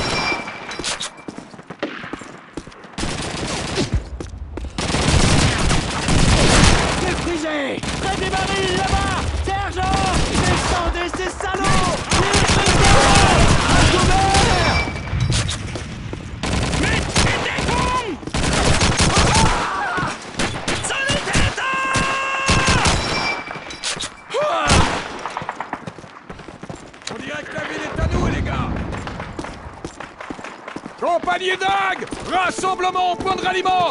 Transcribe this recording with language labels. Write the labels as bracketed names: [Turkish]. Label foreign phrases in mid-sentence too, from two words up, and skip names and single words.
[French] Défrisez! Près des barils, là-bas! Sergent! Descendez, ces salauds! À couvert! [German] Mit in Deckung! Sanitäter! [French] On dirait que la ville est à nous, les gars! Compagnie d'Ag! Rassemblement au point de ralliement!